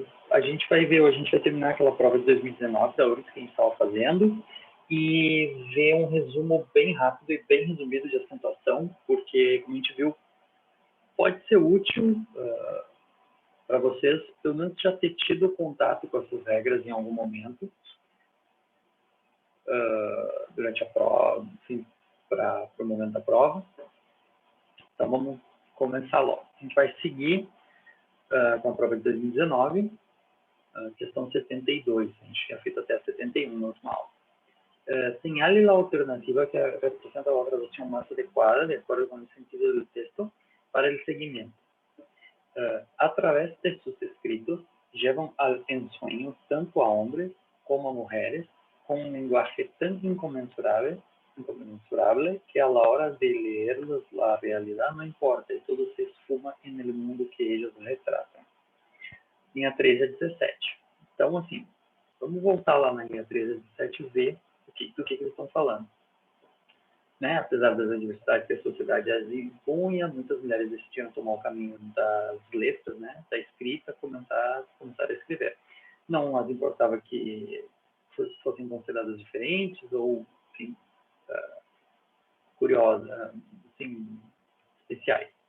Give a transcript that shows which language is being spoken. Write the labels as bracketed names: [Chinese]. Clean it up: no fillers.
[Portuguese] A gente vai terminar aquela prova de 2019 da URGS que a gente estava fazendo e ver um resumo bem rápido e bem resumido de acentuação, porque, como a gente viu, pode ser útil para vocês, pelo menos, já ter tido contato com essas regras em algum momento durante a prova, enfim, para o momento da prova. Então, vamos começar logo. A gente vai seguir com a prova de 2019, questão 72. A gente tinha feito até 71 na última aula. [Spanish] Señale la alternativa que representa la traducción más adecuada de acuerdo con el sentido del texto para el seguimiento. A través de sus escritos, llevan al ensueño tanto a hombres como a mujeres con un lenguaje tan inconmensurable que a la hora de leerlos la realidad no importa y todo se esfuma en el mundo que ellos retratam. [Portuguese] Linha 13 a 17. Então, assim, vamos voltar lá na linha 13 a 17 e ver do que eles estão falando. Né? Apesar das adversidades que a sociedade as impunha, muitas mulheres decidiram tomar o caminho das letras, né? Da escrita, começar a escrever. Não as importava que fossem consideradas diferentes ou, enfim, curiosas, assim, especiais.